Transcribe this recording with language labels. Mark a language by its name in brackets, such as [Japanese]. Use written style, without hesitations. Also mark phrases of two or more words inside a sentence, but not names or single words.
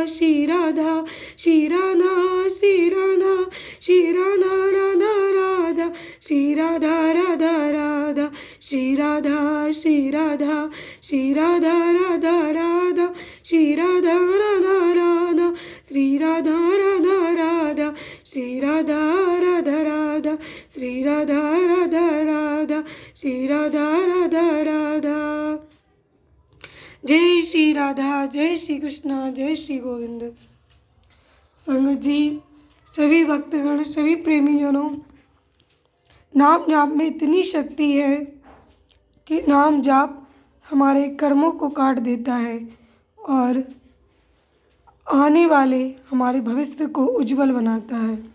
[Hindi] श्री राधा, श्री राधा श्री राधा, श्री राधा राधा राधा, श्री राधा राधा राधा, श्री राधा श्री राधा, श्री राधा राधा राधा, श्री राधा राधा राधा, श्री राधा राधा राधा, श्री राधा राधा राधा, श्री राधा राधा राधा, श्री राधा राधा राधा। जय श्री राधा, जय श्री कृष्णा, जय श्री गोविंद। संगत जी, सभी भक्तगण, सभी प्रेमीजनों, नाम जाप में इतनी शक्ति है कि नाम जाप हमारे कर्मों को काट देता है और आने वाले हमारे भविष्य को उज्जवल बनाता है।